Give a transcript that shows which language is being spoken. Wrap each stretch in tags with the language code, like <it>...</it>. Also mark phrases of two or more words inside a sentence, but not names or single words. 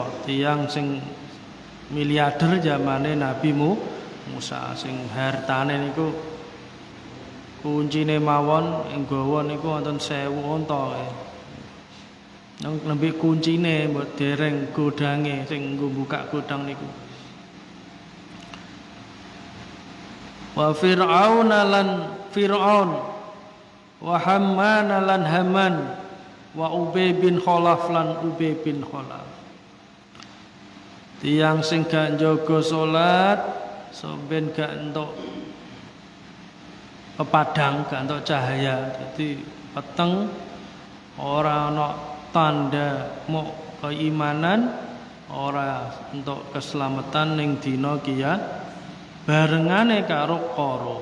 <jv>Tiyang sing miliarder zamane Nabi Musa sing hartane niku kuncine mawon ing gawa niku wonten 1000 unta. Nang nembe kuncine mbok dereng godange sing nggo buka godang niku. Wa fir'aun lan fir'aun wa hamman lan haman wa ubay bin khalaf lan ubay bin khalaf. Tiang sing gak njaga salat sampeyan gak entuk pepadang, gak entuk cahaya, jadi peteng ora ana tanda mau keimanan, ora entuk keselamatan ning dina kiamat barengane karo Qarun.</jv>